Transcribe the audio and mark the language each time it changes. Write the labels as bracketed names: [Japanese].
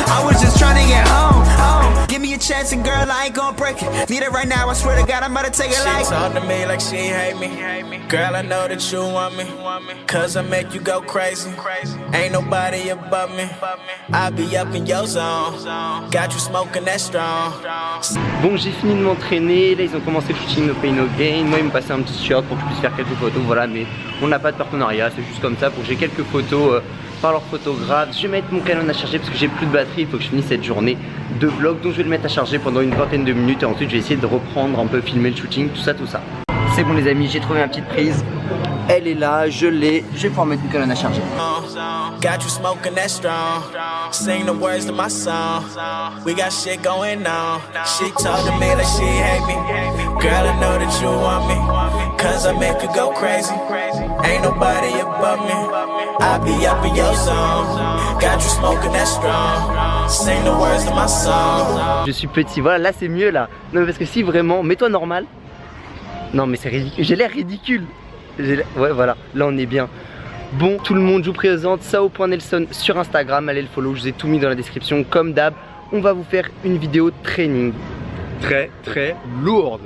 [English] I was just trying to get home. Give me a chance and girl, I ain't gonna break it. Need it right now, I swear to God, I'm about to take it like. She talk to me like she hate me. Girl, I know that you want me, cause I make you go crazy. Ain't nobody above me. I be up in your zone. Got you smoking that strong. [French] Bon j'ai fini de m'entraîner, là ils ont commencé le shooting No Pain No Gain. Moi ils me passaient un petit shirt pour que je puisse faire quelques photos, voilà, mais on n'a pas de partenariat, c'est juste comme ça pour que j'ai quelques photos par leur photographe. Je vais mettre mon Canon à charger parce que j'ai plus de batterie, il faut que je finisse cette journée de vlog, donc je vais le mettre à charger pendant une vingtaine de minutes et ensuite je vais essayer de reprendre un peu, filmer le shooting, tout ça. C'est bon les amis, j'ai trouvé ma petite prise. Elle est là, je l'ai, je vais pouvoir mettre mon Canon à charger. [English] Got you smoking that strong. Sing the words to my song. We got shit going on. She talk to me like she hate me. Girl, I know that you want me, cause I make her go crazy. Ain't nobody above me. I be up in your zone. Got you smoking that strong. Sing the words of my song. [French] Je suis petit, voilà, là c'est mieux là. Non mais parce que si vraiment, mets-toi normal. Non mais c'est ridicule, j'ai l'air ridicule. Ouais voilà, là on est bien. Bon, tout le monde, je vous présente Sao.Nelson sur Instagram, allez le follow, je vous ai tout mis dans la description comme d'hab. On va vous faire une vidéo training. Très lourde.